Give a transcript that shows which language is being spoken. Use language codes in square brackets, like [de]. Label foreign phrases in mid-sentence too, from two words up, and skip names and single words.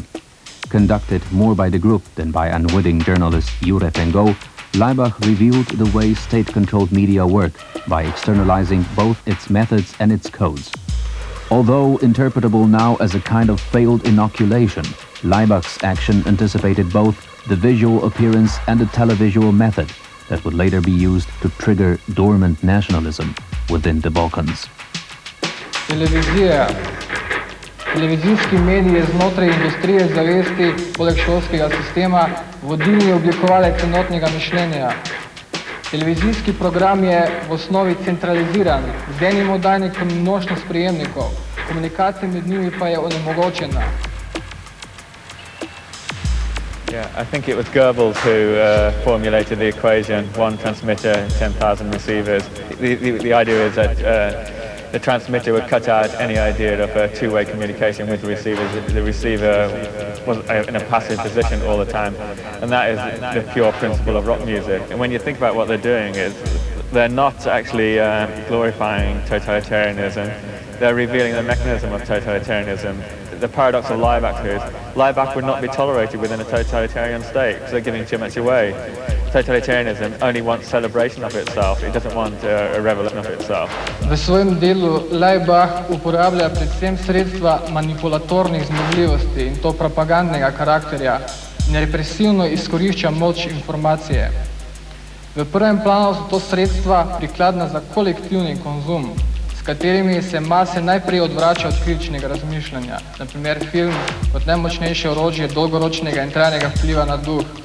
[en] Conducted more by the group than by unwitting journalist Jure Pengo, LAIBACH revealed the way state-controlled media work by externalizing both its methods and its codes. Although interpretable now as a kind of failed inoculation, LAIBACH's action anticipated both the visual appearance and the televisual method that would later be used to trigger dormant nationalism within the Balkans. [sl] Televizijski mediji znotraj industrije zavesti poleg šolskega sistema vodilni oblikovalec enotnega mišljenja. Televizijski program je v osnovi centraliziran, z enim oddajnikom in množno sprejemnikov, komunikacija med njimi pa je onemogočena. [en] Yeah, I think it was Goebbels who formulated the equation, one transmitter, 10,000 receivers. The idea is that the transmitter would cut out any idea of a two-way communication with the receivers. The receiver was in a passive position all the time, and that is the pure principle of rock music. And when you think about what they're doing, is they're not actually glorifying totalitarianism, they're revealing the mechanism of totalitarianism. The paradox of LAIBACH is LAIBACH would not be tolerated within a totalitarian state because they're giving too much away. Totalitarianism only wants celebration of itself, it doesn't want a revolution of itself. [sl] V svojem delu LAIBACH uporablja predvsem sredstva manipulatornih zmogljivosti in to propagandnega karakterja in represivno izkorišča moč informacije. V prvem planu so to sredstva prikladna za kolektivni konzum, s katerimi se mase najprej odvrača od kritičnega razmišljanja, na primer film kot najmočnejše orožje dolgoročnega in trajnega vpliva na duh.